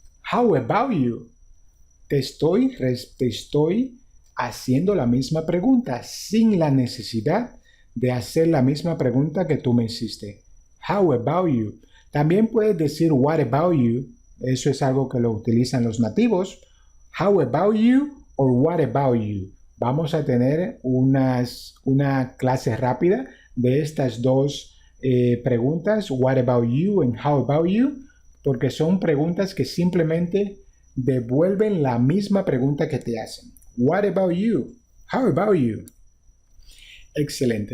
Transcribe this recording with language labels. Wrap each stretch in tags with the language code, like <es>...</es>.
<es>How about you? Te estoy haciendo la misma pregunta sin la necesidad de hacer la misma pregunta que tú me hiciste. How about you? También puedes decir what about you. Eso es algo que lo utilizan los nativos.</es> <en>How about you or what about you?</en> <es>Vamos a tener una clase rápida de estas dos preguntas, what about you and how about you, porque son preguntas que simplemente devuelven la misma pregunta que te hacen.</es> <en>What about you? How about you? Excelente.</en>